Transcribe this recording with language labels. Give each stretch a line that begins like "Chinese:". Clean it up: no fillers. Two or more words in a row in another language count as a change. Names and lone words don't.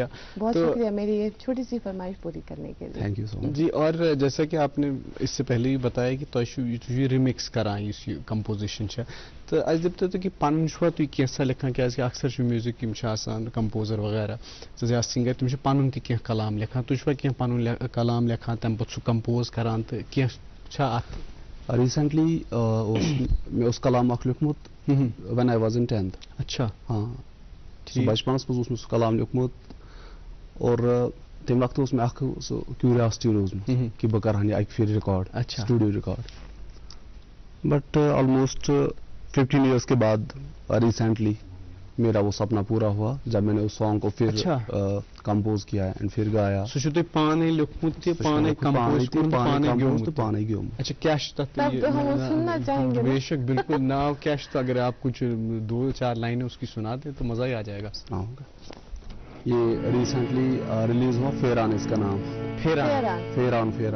Urdu: بہت شکریہ میری یہ چھوٹی سی فرمائش پوری کرنے کے لیے.
English: thank you so much.
Urdu: جی اور جیسا کہ آپ نے اس سے پہلے ہی بتایا کہ
Kashmiri: تھی ریمکس کران اس کمپوزیشن تو اس دپتو تھی کہ پن چھوا تھی کیسا لکھان کہ اکثر میوزک کمپوزر وغیرہ یا سنگر تم پن تہ کلام لکھان تھی چھوا کی پن کلام لکھان تمہ پتہ سہ کمپوز کران تو کی ریسنٹلی میں اس کلام اخ لیوکھمت
English: when I was in 10th.
Urdu: اچھا
Kashmiri: ہاں بچپنس مز سہ کلام لیوکھمت اور تمہ وقت اس میں اخ سہ کیوریاسٹی روزمت کہ بہ کرہا یہ اکہ پھر
English: record studio record. but almost
Urdu: 15 ایئرس کے بعد ریسنٹلی میرا وہ سپنا پورا ہوا جب میں نے اس سانگ کو پھر کمپوز کیا اینڈ پھر گایا.
Kashmiri: سہ تھی پانے لیوکھمت تہ پانے کمپوز کورمت پانے گیومت.
Urdu: اچھا کیا تب تو ہم سننا چاہیں گے. بے شک بالکل. ناو کیا اگر آپ کچھ 2-4 لائنیں اس کی سنا دیں تو مزہ ہی آ جائے گا. یہ
English: recently release
Urdu: ہوا فیران اس کا نام. فیران.